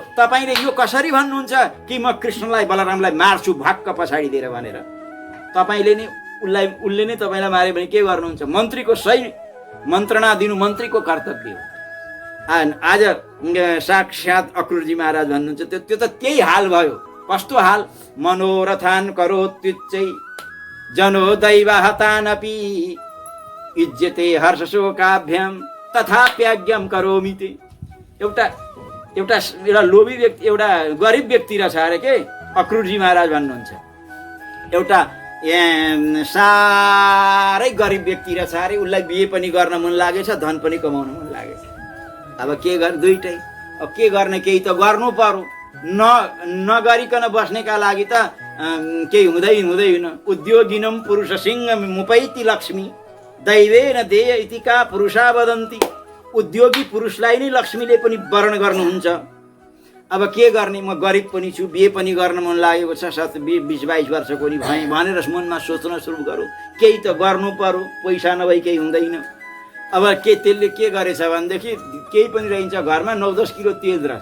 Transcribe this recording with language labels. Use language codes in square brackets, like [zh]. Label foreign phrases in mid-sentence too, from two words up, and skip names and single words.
[ne] तपाईँले यो कसरी भन्नुहुन्छ कि म कृष्णलाई, बलरामलाई मार्छु भक्क पछाडि दिएर भनेर? तपाईँले नै उसले नै तपाईँलाई मार्यो भने के गर्नुहुन्छ? मन्त्रीको सही मन्त्रणा दिनु मन्त्रीको कर्तव्य हो। आज साक्षात् अक्रुरजी महाराज भन्नुहुन्छ, त्यो त त्यही हाल भयो। कस्तो हाल? [sa] मनोरथान करोत्युच्चै जनो दैव हतानपि इज्जते हर्ष शोकाभ्याम तथाप्याज्ञम करोमि ते। [ne] एउटा लोभी व्यक्ति, एउटा गरिब व्यक्ति रहेछ अरे के अक्रुरजी महाराज भन्नुहुन्छ। एउटा साह्रै गरिब व्यक्ति रहेछ अरे, उसलाई बिहे पनि गर्न मन लागेछ, धन पनि कमाउन मन लागेछ। अब के गर्ने? दुइटै। अब के गर्ने? केही त गर्नु पर्यो। नगरिकन बस्नेका लागि त केही हुँदैन। [sa] उद्योगिनम पुरुष सिंह मुपैति लक्ष्मी दैवेन देय इति का पुरुषा वदन्ति। [ne] उद्योगी पुरुषलाई नै लक्ष्मीले पनि वर्ण गर्नुहुन्छ। अब के गर्ने? म गरिब पनि छु, बिहे पनि गर्न मन लागेको छ, 20-22 वर्षको नि भएँ भनेर मनमा सोच्न सुरु गरौँ। केही त गर्नु पर्यो, पैसा नभई केही हुँदैन। अब त्यसले के गरेछ भनेदेखि केही पनि रहन्छ घरमा, 9-10 किलो तेल रहेछ।